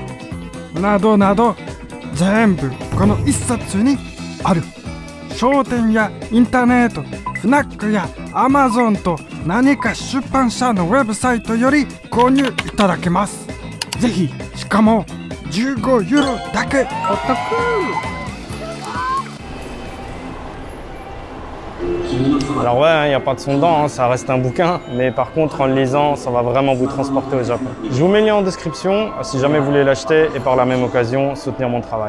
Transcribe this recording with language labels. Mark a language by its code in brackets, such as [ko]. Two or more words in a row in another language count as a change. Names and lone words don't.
[ja] などなど全部この一冊にある。商店やインターネット、フナックやアマゾンと何か出版社のウェブサイトより購入いただけます。ぜひ、しかも15ユーロだけお得。 [fr] Alors ouais, il n'y a pas de son dedans, hein, ça reste un bouquin, mais par contre en le lisant, ça va vraiment vous transporter au Japon. Je vous mets le lien en description si jamais vous voulez l'acheter et par la même occasion soutenir mon travail.